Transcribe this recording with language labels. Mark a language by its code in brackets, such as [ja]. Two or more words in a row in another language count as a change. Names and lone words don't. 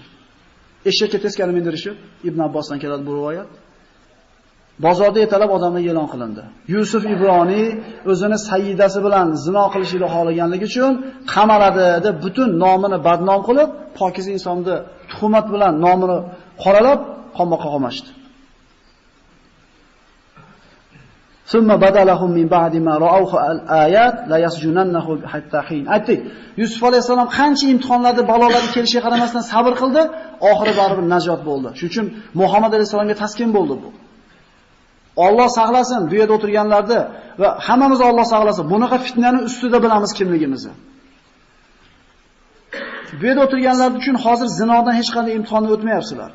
[uz] Eshakka teskari mindirishib, Ibn Abbosdan keladi bu rivoyat. Bozorda yetalab odamlar e'lon qilindi. Yusuf Ibroniy o'zini sayyidasi bilan zino qilishini xohlaganligi uchun qamaladi deb butun nomini badnom qilib, pokiza insonni tuhmat bilan nomini qoralab, qamoqqa qamashdi. [ar] ثم بدا لهم من بعد ما رأوه الآيات ليسجننه حتى حين. [uz] Aytdik, Yusuf alayhisalom qancha imtihonlarda, balolarga kelishiga qaramasdan sabr qildi, oxiri baribir najot bo'ldi. Shuning uchun Muhammad alayhisalomga taskin bo'ldi bu. Alloh saqlasin bu yerda o'tirganlarni va hammamiz Alloh saqlasin. Bunaqa fitnaning ustida bilamiz kimligimizni. Bu yerda o'tirganlar uchun hozir zinodan hech qanday imtihonni o'tmayapsizlar.